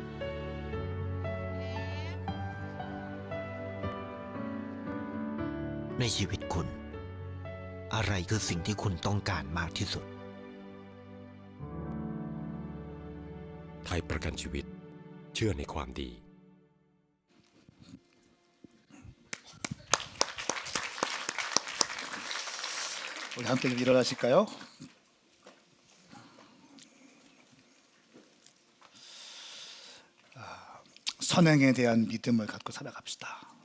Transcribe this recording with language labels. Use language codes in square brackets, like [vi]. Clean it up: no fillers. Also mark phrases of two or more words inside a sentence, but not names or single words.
[th] ในชีวิตคุณ อะไรคือสิ่งที่คุณต้องการมากที่สุด ไทยประกันชีวิตเชื่อในความดี [ko] 우리 함께 좀 일어나실까요? 선행에 대한 믿음을 갖고 살아갑시다.